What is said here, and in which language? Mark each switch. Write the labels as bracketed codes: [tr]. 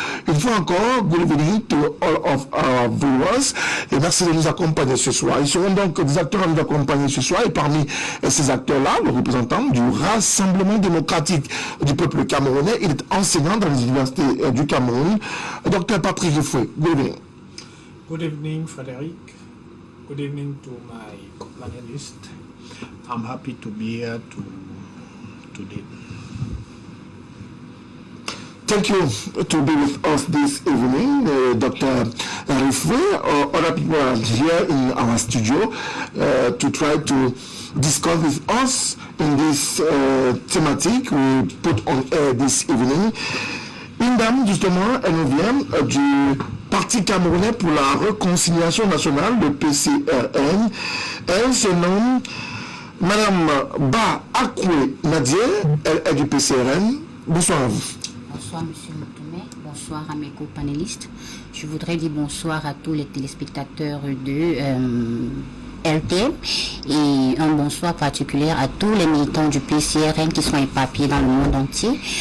[fr] Une fois encore, [en] good evening to all of our viewers [fr] et merci de nous accompagner ce soir. Ils seront donc des acteurs à nous accompagner ce soir, et parmi ces acteurs-là, le représentant du Rassemblement démocratique du peuple camerounais. Il est enseignant dans les universités du Cameroun, Dr Patrick Refoué. [en] Good evening. Good evening, Frédéric. Good evening to my panelists. I'm happy to be here today. Thank you to be with us this evening, Dr. Refoué. Other people are here in our studio to try to discuss with us in this thematic we put on air this evening. [fr] Une dame, justement, elle nous vient du Parti camerounais pour la réconciliation nationale, le PCRN. Elle se nomme Madame Ba Akwe Nadia, elle est du PCRN. Bonsoir à vous. Bonsoir Monsieur Moutoumé, bonsoir à mes co-panélistes. Je voudrais dire bonsoir à tous les téléspectateurs de LTM et un bonsoir particulier à tous les militants du PCRN qui sont éparpillés dans le monde entier.